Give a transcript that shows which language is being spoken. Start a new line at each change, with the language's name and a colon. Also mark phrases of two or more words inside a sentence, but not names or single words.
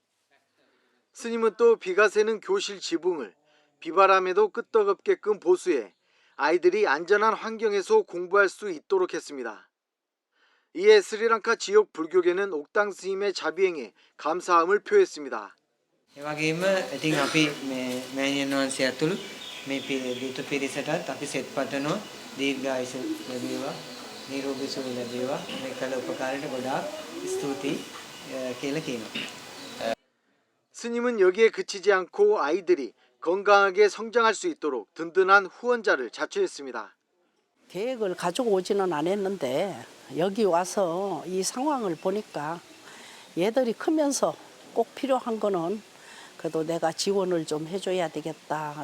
Korean: 스님은 또 비가 새는 교실 지붕을 비바람에도 끄떡없게끔 보수해 아이들이 안전한 환경에서 공부할 수 있도록 했습니다. 이에 스리랑카 지역 불교계는 옥당 스님의 자비행에 감사함을 표했습니다.
Sinhala: එවැගේම ඉතින් අපි මෑණියන් වහන්සේ ඇතුළු මේ දීත පිරිසටත් අපි සෙත් පතනවා දීර්ඝායුෂ ලැබේවා නිරෝගී සුව ලැබේවා මේ කළ උපකාරයට ගොඩාක් ස්තුතියි කියලා කියනවා.
Korean: 스님은 여기에 그치지 않고 아이들이 건강하게 성장할 수 있도록 든든한 후원자를 자처했습니다. 계획을 가지고 오지는 않았는데 여기 와서 이 상황을 보니까 얘들이 크면서 꼭 필요한 거는 그래도 내가 지원을 좀 해줘야 되겠다.